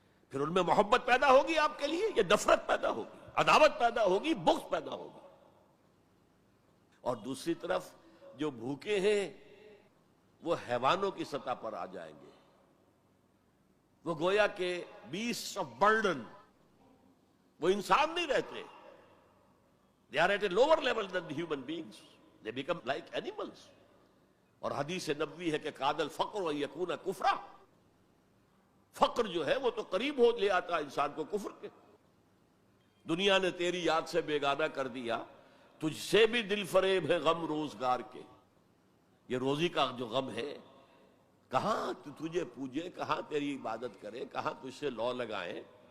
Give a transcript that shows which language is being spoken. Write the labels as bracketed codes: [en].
[ur] پھر ان میں محبت پیدا ہوگی آپ کے لیے، یہ نفرت پیدا ہوگی، عداوت پیدا ہوگی، بغض پیدا ہوگا. اور دوسری طرف جو بھوکے ہیں وہ حیوانوں کی سطح پر آ جائیں گے. وہ گویا کہ بیسٹ آف برڈن، وہ انسان نہیں رہتے. [en] They are at a lower level than the human beings. They become like animals. [ur] اور حدیث نبوی ہے کہ [ar] کاد الفقر و یکون کفرا. [ur] فقر جو ہے وہ تو قریب ہو لے آتا انسان کو کفر کے. دنیا نے تیری یاد سے بیگانہ کر دیا، تجھ سے بھی دل فریب ہے غم روزگار کے. یہ روزی کا جو غم ہے، کہاں تجھے پوجے، کہاں تیری عبادت کرے، کہاں تجھ سے لو لگائیں.